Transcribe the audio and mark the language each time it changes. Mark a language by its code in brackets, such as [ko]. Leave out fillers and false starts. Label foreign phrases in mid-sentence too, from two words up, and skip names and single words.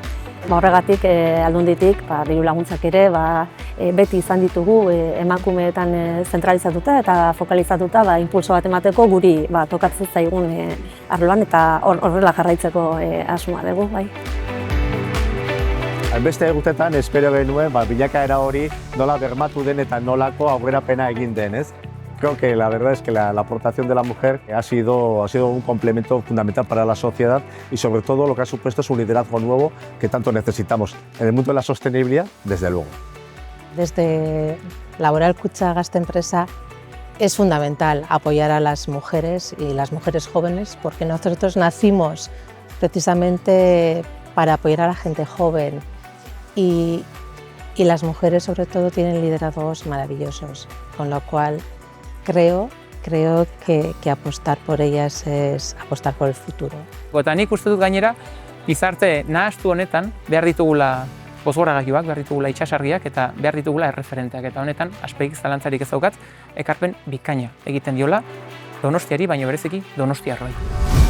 [eu] Horregatik Aldunditik diru laguntzak ere beti izan ditugu emakumeetan zentralizatuta eta fokalizatuta inpulso bat emateko guri tokatzen zaigun arloan eta horrela jarraitzeko asmoa dugu. Hainbeste urtetan espero genuen bilakaera hori nola bermatu den eta nolako aurrerapena egin den, ez? [es] Creo que la verdad es que la aportación de la mujer ha sido un complemento fundamental para la sociedad y sobre todo lo que ha supuesto es un liderazgo nuevo que tanto necesitamos en el mundo de la sostenibilidad, desde luego. Desde Laboral Kutxa Gazte Enpresa es fundamental apoyar a las mujeres y las mujeres jóvenes porque nosotros nacimos precisamente para apoyar a la gente joven y las mujeres sobre todo tienen liderazgos maravillosos, con lo cual creo que apostar por ellas es apostar por el futuro. [eu] Eta nik uste dut gainera, gizarte nahastu honetan behar ditugula bozgorragailuak, behar ditugula itsasargiak eta behar ditugula erreferenteak. Eta honetan, aspegik zalantzarik ez daukat, ekarpen bikaina egiten diola Donostiari, baina bereziki Donostiarroi.